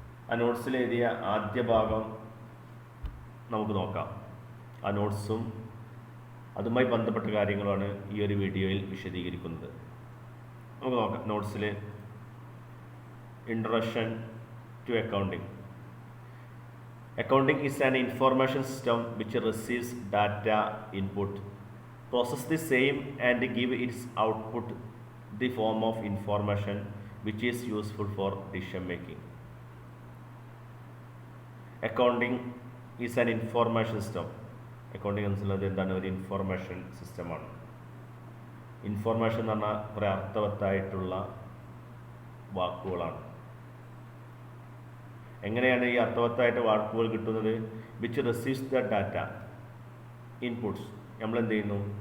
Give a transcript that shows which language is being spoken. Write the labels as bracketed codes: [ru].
[ml] ആ നോട്ട്സിൽ എഴുതിയ ആദ്യ ഭാഗം നമുക്ക് നോക്കാം. ആ നോട്ട്സും അതുമായി ബന്ധപ്പെട്ട കാര്യങ്ങളാണ് ഈ ഒരു വീഡിയോയിൽ വിശദീകരിക്കുന്നത്. നമുക്ക് നോക്കാം. നോട്ട്സിൽ introduction to accounting. [en] Accounting is an information system which receives data input, process the same and give its output the form of information which is useful for decision making. Accounting is an information system. [ml] Accounting എന്നുള്ളത് എന്താണ്? ഒരു information സിസ്റ്റമാണ്. Information എന്ന് പറഞ്ഞാൽ കുറേ അർത്ഥവത്തായിട്ടുള്ള വാക്കുകളാണ്. എങ്ങനെയാണ് ഈ അർത്ഥവത്തായിട്ട് വാക്കുകൾ കിട്ടുന്നത്? [en] Which receives the data inputs. [ml] നമ്മൾ എന്ത് ചെയ്യുന്നു?